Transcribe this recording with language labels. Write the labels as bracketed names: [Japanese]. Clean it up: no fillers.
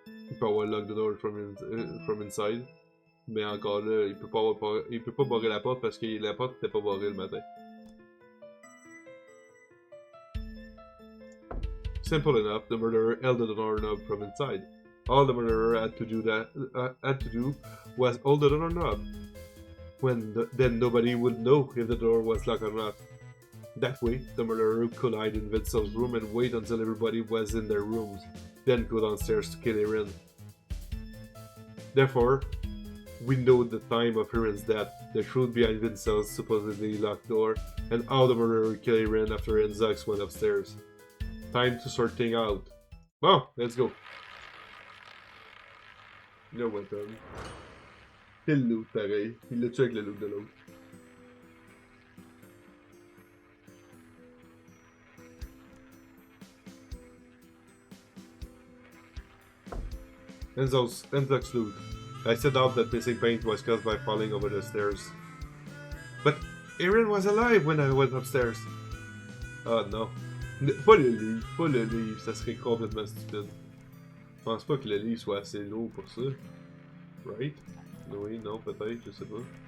[French] Il peut avoir [English] lock the door from inside, [French] mais encore là, il peut pas barrer la porte parce que la porte n'était pas barrée le matin. [English] Simple enough, the murderer held the doorknob from inside. All the murderer had to do was hold the doorknob. Then nobody would know if the door was locked or not. That way, the murderer could hide in Vincel's room and wait until everybody was in their rooms, then go downstairs to kill Erin. Therefore, we know the time of Erin's death, the truth behind Vincel's supposedly locked door, and how the murderer killed Erin after Enzox went upstairs. Time to sort things out. [French] Bon, [English] let's go. [French] Le weapon. C'est le loot pareil. Il l'a tué avec le loot de l'autre. Enzox loot. [English] I set out that missing paint was caused by falling over the stairs. But Erin was alive when I went upstairs. Oh no. [French] Pas le livre, ça serait complètement stupide. Je pense pas que le livre soit assez lourd pour ça. [English] Right? [French] Oui, non, peut-être, je sais pas.